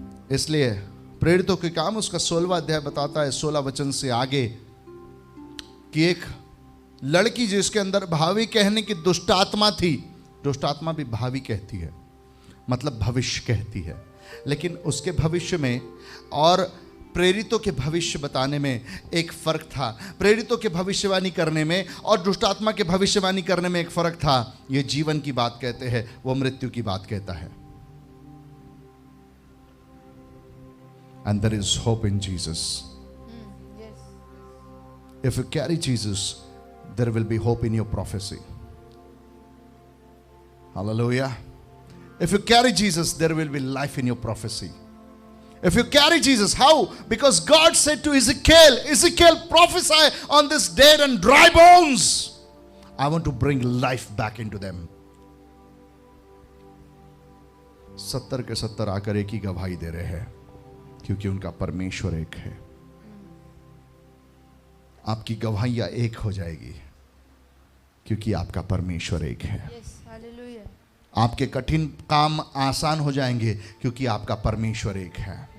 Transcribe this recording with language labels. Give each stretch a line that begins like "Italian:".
Hindi: इसलिए प्रेरितों के काम उसका 16वां अध्याय बताता है 16 वचन से आगे कि एक लड़की जिसके अंदर भावी कहने की दुष्ट आत्मा थी, दुष्ट आत्मा भी भावी कहती है, मतलब भविष्य कहती है, लेकिन उसके भविष्य में और प्रेरितों के भविष्य बताने में एक फर्क था। प्रेरितों के भविष्यवाणी करने में और दुष्ट आत्मा के भविष्यवाणी करने में एक फर्क था। ये जीवन की बात कहते हैं, वो मृत्यु की बात कहता है।
English: And there is hope in Jesus. If you carry Jesus, there will be hope in your prophecy. Hallelujah. If you carry Jesus, there will be life in your prophecy. If you carry Jesus, how? Because God said to Ezekiel, Ezekiel, prophesy on this dead and dry bones. I want to bring life back into them.
Hindi: 70 के 70 आकर एक ही गवाही दे रहे हैं, क्योंकि उनका परमेश्वर एक है। आपकी गवाहियां एक हो जाएगी, क्योंकि आपका परमेश्वर एक है। आपके कठिन काम आसान हो जाएंगे, क्योंकि आपका परमेश्वर एक है।